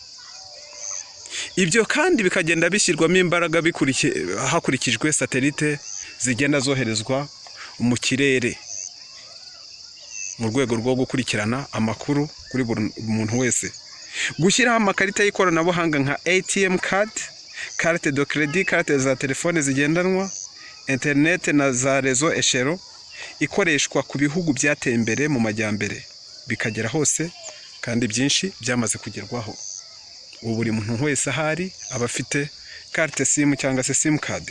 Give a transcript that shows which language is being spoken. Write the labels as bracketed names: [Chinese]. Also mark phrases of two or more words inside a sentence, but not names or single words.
[Kinyarwanda] Ibyo kandi bikagenda bishyirwamo imbaraga hakurikijwe satelite zigenda zoherezwa mu kirere mu rwego rwo gukurikirana amakuru kuri buri muntu wese. Gushyiraho amakarita y'ikoranabuhanga nka [English] ATM card, [French] carte de crédit, [Kinyarwanda] carte za telefone zigendanwa, internet na za rezo eshero ikoreshwa ku bihugu byateye imbere mu majyambere bikagera hose, kandi byinshi byamaze kugerwaho. Ubu buri muntu wese ahari aba afite [French] carte SIM [Kinyarwanda] cyangwa se [English] SIM card.